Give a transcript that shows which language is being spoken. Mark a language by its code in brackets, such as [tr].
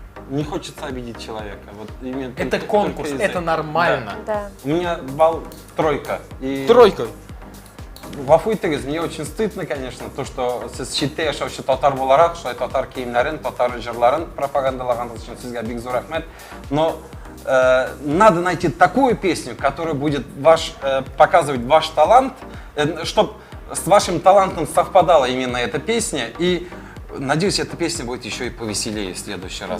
[ru] Не хочется обидеть человека. Вот это конкурс, это нормально. Да. У меня балл 3. Тройка. [tt] Гафу итегез, [ru] мне очень стыдно, конечно, то, что [tt] сіз шетте яшаучы татар буларак, шулай татар киемнәрен, татар җырларын пропагандалаганыңыз өчен сезгә бик зур рәхмәт. [ru] Но надо найти такую песню, которая будет показывать ваш талант, чтобы с вашим талантом совпадала именно эта песня. И надеюсь, эта песня будет еще и повеселее в следующий раз.